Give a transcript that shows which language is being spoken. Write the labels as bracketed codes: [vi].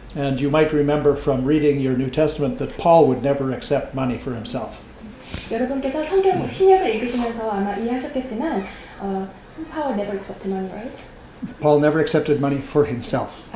[en] And you might remember from reading your New Testament that Paul would never accept money for himself. [ko] 여러분께서 성경 신약을 읽으시면서 아마 이해하셨겠지만 [en] Paul never accepted money, right? Paul never accepted money for himself.